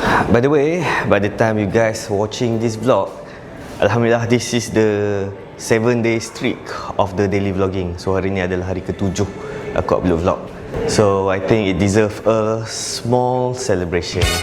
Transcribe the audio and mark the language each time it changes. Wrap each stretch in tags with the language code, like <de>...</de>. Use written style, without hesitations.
<en>By the way, by the time you guys watching this vlog, Alhamdulillah, this is the 7-day streak of the daily vlogging.</en> <ms>So hari ni adalah hari ke-7 aku upload vlog.</ms> <en>So I think it deserve a small celebration.</en>